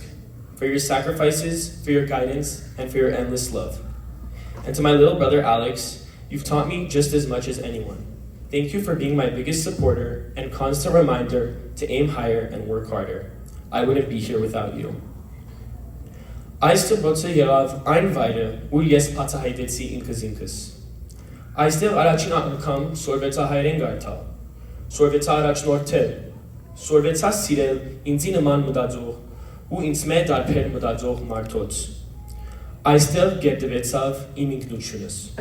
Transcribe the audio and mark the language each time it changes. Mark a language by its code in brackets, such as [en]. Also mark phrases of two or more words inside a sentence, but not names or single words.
[en] For your sacrifices, for your guidance, and for your endless love. And to my little brother Alex, you've taught me just as much as anyone. Thank you for being my biggest supporter and constant reminder to aim higher and work harder. I wouldn't be here without you. [hy] Այս դպրոցը եղավ այն վայրը, ուր ես բացահայտեցի ինքս։ Այստեղ առաջին անգամ սորվեցա հայերեն գարթալ, սորվեցա առաջնորդել, սորվեցա սիրել ինձի նման մտածող ու ինձ մեր դարբեր մտածող մարդոց։ Այստեղ գերտվեցավ իմ ինքնությունս։